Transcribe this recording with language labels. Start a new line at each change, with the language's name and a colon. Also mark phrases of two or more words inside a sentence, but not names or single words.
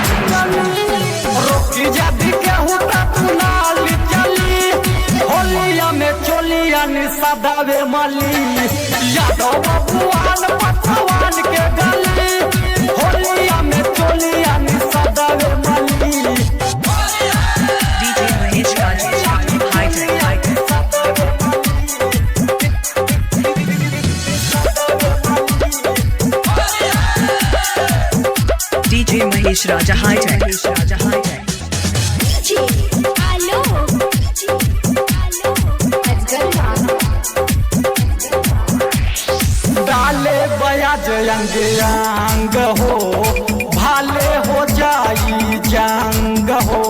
Bhojpuri: रोकी जब केहू ता दुनाली चली, होलिया में चोलिया सदावे मली। यादव बबुआन पसवान के गली, होलिया में चोलिया सदावे मली।
English: DJ Mahesh Raja High Tech. DJ Mahesh Raja High Tech.
Bhojpuri: डाले बयाज अंग अंग हो, भाले हो जाई जंग हो।